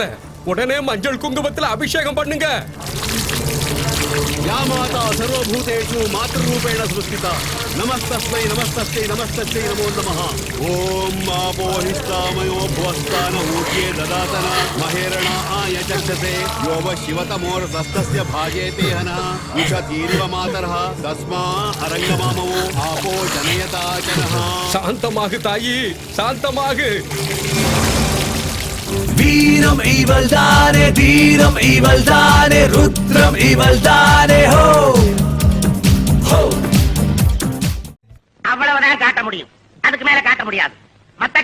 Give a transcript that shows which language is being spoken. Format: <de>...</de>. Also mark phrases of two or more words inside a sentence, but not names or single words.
<ta>உடனே மஞ்சள் குங்குமத்துல அபிஷேகம் பண்ணுங்க.</ta> <sa>या माता सर्वभूतेषु मातृरूपेण सृष्टिता नमस्तस्मै नमस्तस्यै नमस्तस्यै नमो नमः। ओम आपोहिष्टामयो भुवस्तान ऊर्जे ददातन महेरणा आयचक्षसे यो व शिवतमोर्तस्तस्य भाजेते हनः उषतीरिव मातरः तस्मा अरङ्गमामो आपो जनयता जनः।</sa> <ta>சாந்தமாகு தாயி, சாந்தமாகு. வீரம் இவள்தானே, தீரம் இவள்தானே, ருத்ரம் இவள்தானே. ஹோ ஹோ. அவ்வளவுதான் காட்ட முடியும், அதுக்கு மேல காட்ட முடியாது.</ta>